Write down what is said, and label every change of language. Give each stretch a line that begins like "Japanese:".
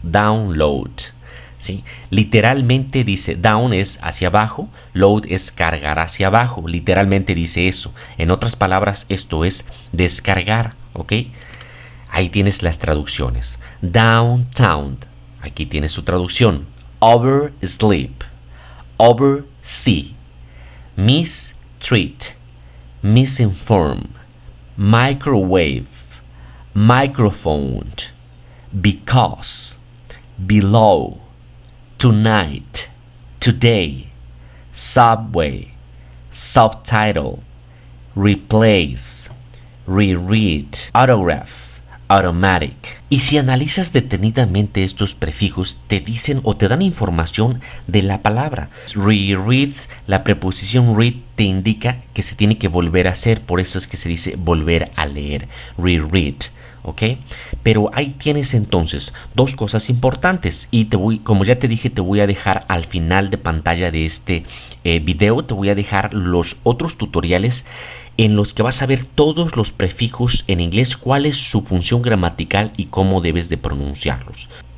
Spanish: Download, ¿sí? Literalmente dice down es hacia abajo, load es cargar hacia abajo. Literalmente dice eso. En otras palabras, esto es descargar, ¿ok? Ahí tienes las traducciones. Downtown, aquí tienes su traducción. Oversleep, oversee,
English: mistreat, misinform, microwave, microphone, because, below, tonight, today, subway, subtitle, replace, reread, autograph, automatic.
Spanish: Y si analizas detenidamente estos prefijos, te dicen o te dan información de la palabra. Reread, la preposición read te indica que se tiene que volver a hacer, por eso es que se dice volver a leer, reread. ¿Ok? Pero ahí tienes entonces dos cosas importantes y como ya te dije, te voy a dejar al final de pantalla de este video, te voy a dejar los otros tutoriales en los que vas a ver todos los prefijos en inglés, cuál es su función gramatical y cómo debes de pronunciarlos.